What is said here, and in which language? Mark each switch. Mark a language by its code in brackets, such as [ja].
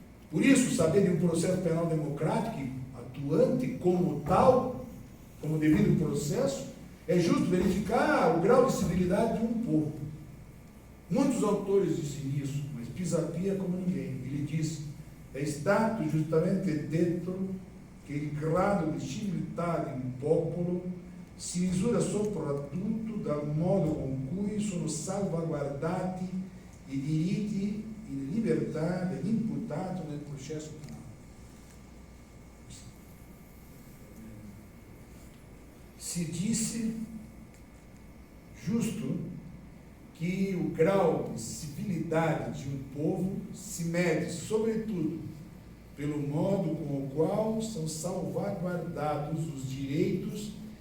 [pt] Por isso, saber de um processo penal democrático, atuante como tal, como devido processo, é justo verificar o grau de civilidade de um povo. Muitos autores dizem isso, mas Pisapia como ninguém. Ele diz, [it] è stato giustamente detto che il grado di civiltà di un popolo si misura soprattutto dal modo con cui sono salvaguardati i diritti e libertà dell'imputato nel processo penale. [pt] Se disse justo que o grau de civilidade de um povo se mede, sobretudo, pelo modo com o qual são salvaguardados os direitos